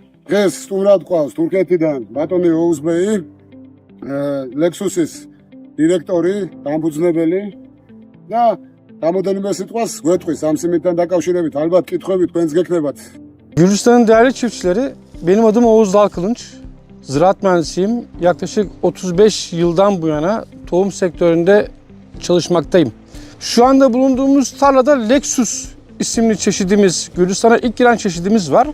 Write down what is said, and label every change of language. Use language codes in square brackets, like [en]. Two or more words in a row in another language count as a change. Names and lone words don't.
[ka] დღეს სტუმრად ყავს თურქეთიდან ბატონი ოუზბეი, ლექსუსის დირექტორი, დამფუძნებელი და რამოდენიმე sitqvas გვეტყვის am სიმინთან დაკავშირებით, ალბათ კითხვები თქვენს გექნებათ. [tr] Gürcistan'ın değerli çiftçileri, benim adım Oğuz Dalkılınç. Ziraat mühendisiyim. Yaklaşık 35 yıldan bu yana tohum sektöründe çalışmaktayım. Şu anda bulunduğumuz tarlada Lexus isimli çeşidimiz, Gürcistan'a ilk giren çeşidimiz var.